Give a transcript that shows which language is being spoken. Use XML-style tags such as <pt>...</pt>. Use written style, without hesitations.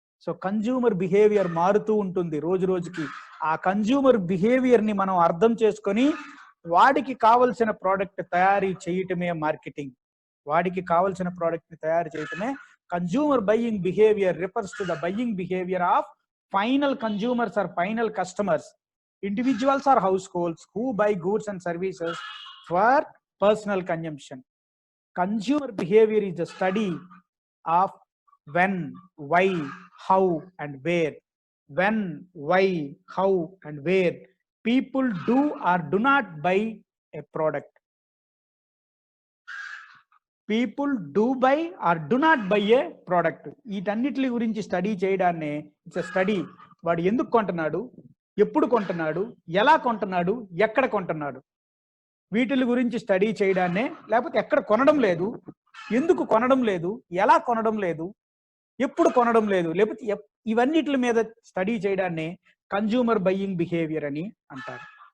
<te>So consumer behaviour మారుతూ ఉంటుంది రోజు రోజుకి. ఆ కన్జ్యూమర్ బిహేవియర్ ని మనం అర్థం చేసుకొని వాడికి కావలసిన ప్రోడక్ట్ తయారీ చేయటమే మార్కెటింగ్. వాడికి కావలసిన ప్రోడక్ట్ ని తయారు చేయటమే</te> <en>Consumer buying behaviour. Refers to the buying behaviour of final consumers or final customers. Individuals or households who buy goods and services for personal consumption. Consumer behavior is the study of when, why, how, and where. When, why, how, and where people do or do not buy a product. People do buy or do not buy a product.</en> <te>వీటన్నిటి గురించి study చేయడాన్నే it's study. వాడు ఎందుకు కొంటున్నాడు, ఎప్పుడు కొంటున్నాడు, ఎలా కొంటున్నాడు, ఎక్కడ కొంటున్నాడు, వీటి గురించి study చేయడాన్నే, లేకపోతే ఎక్కడ కొనడం లేదు, ఎందుకు కొనడం లేదు, ఎలా కొనడం లేదు, ఎప్పుడు కొనడం లేదు, లేకపోతే ఇవన్నిటి మీద స్టడీ చేయడాన్నే కన్జ్యూమర్ బయ్యింగ్ బిహేవియర్ అని అంటారు.</te>